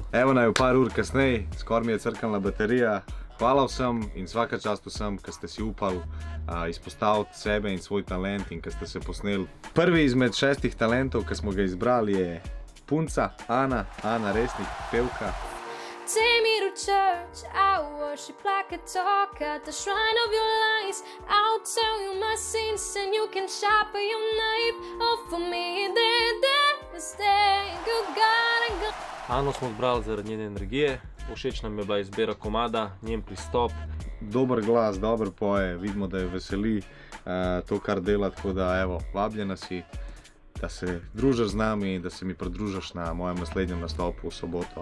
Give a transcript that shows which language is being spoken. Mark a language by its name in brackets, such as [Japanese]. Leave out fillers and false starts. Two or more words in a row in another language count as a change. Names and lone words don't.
[Slovenian] Evo naj v par ur kasnej, skor mi je crknila baterija. Hvala vsem in [Croatian] svaka čast [Slovenian] vsem, ki ste si upali izpostaviti sebe in svoj talent in ki ste se posneli. Prvi izmed 6 talentov, ki smo ga izbrali, je punca Ana Resnik, pevka. [English] Take me to church, I worship like a talk at the shrine of your lies. I'll tell you my sins and you can sharpen your knife. Oh, for me, they're stay, you gotta go. [Slovenian] Ano smo zbrali zaradi njene energije, všeč nam je bila izbira komada, njen pristop. Dober glas, dober poje, vidimo, da je veseli to, kar dela, tako da evo, vabljena si, da se družiš z nami in da se mi pridružiš na mojem naslednjem nastopu v soboto.